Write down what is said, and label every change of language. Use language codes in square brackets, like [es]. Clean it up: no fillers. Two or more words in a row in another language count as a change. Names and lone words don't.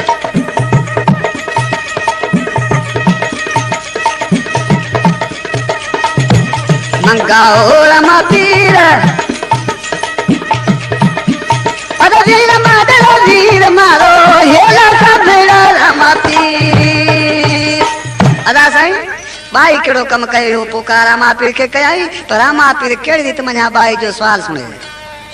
[mwr] मंगाओ रामा पीर अरे वीर मारो हेला सब रामा पीर। [sd] अदा साईं बाई केड़ो कम कयो पुकार रामा पीर के कयाई तो रामा पीर केड़ी रीत मञा बाई जो सवाल सुने।